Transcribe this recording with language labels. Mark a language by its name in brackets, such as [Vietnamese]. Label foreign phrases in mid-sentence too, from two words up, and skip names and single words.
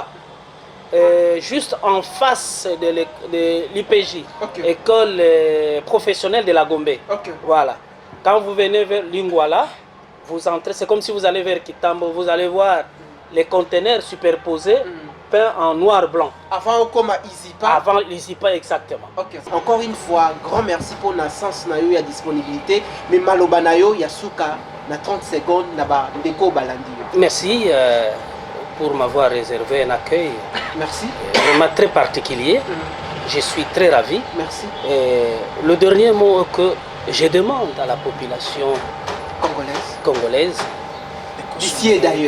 [French] Juste en face de l'IPJ, école professionnelle de la Gombe. Voilà. Quand vous venez vers Lingwala, vous entrez, c'est comme si vous allez vers Kitambo, vous allez voir les conteneurs superposés, peints en noir-blanc. Avant comme à Izipa. Avant Izipa, exactement. Encore une fois, grand merci pour la sens [Lingala] na yo ya [French] disponibilité. [Lingala] Mais maloba na yo ya souka na 30 secondes na ba ndeko balandi. [French] Merci. Pour m'avoir réservé un accueil vraiment très particulier. Je suis très ravi. Merci. Le dernier mot que je demande à la population congolaise d'ici et d'ailleurs,